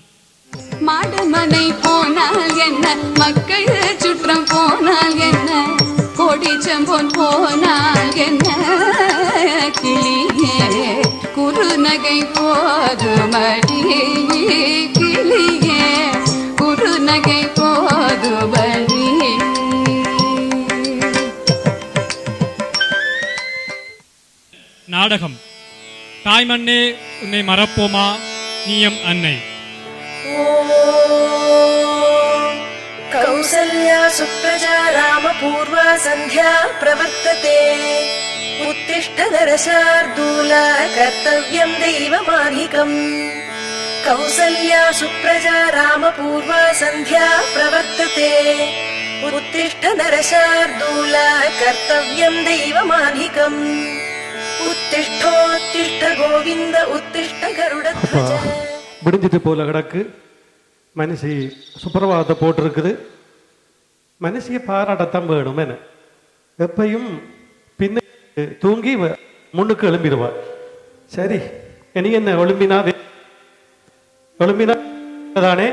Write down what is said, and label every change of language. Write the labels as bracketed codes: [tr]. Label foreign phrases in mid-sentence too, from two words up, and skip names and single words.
[ta] மாடுமனை போனால் என்ன மக்கள் சுற்றம் போனால் என்ன கொடிச்சம்பொன் போனால் என்ன கிளியே குறுநகை போதுமடி கிளியே குறுநகை போதுமடி. நாடகம் தாய்மண்ணே உன்னை மறப்போமா நீயம் அன்னை. [sa] कौसल्या सुप्रजा रामपूर्वा सन्ध्या प्रवर्तते उत्तिष्ठ नरशार्दूल कर्तव्यं दैवमाधिकम्. कौसल्या सुप्रजा रामपूर्वा सन्ध्या प्रवर्तते उत्तिष्ठ नरशार्दूल कर्तव्यं दैवमाधिकम्. उत्तिष्ठोत्तिष्ठ गोविन्द उत्तिष्ठ गरुडध्वज. [ta] முடிஞ்சிட்டு போல கிடக்கு. மனுஷி சுப்பிரபாதத்தை போட்டிருக்குது. மனுஷியை பாராட்டத்தான் வேணும். என்ன எப்பையும் பின்ன தூங்கி முன்னுக்கு எழும்பிடுவார். சரி இனி என்ன எழும்பினா தானே.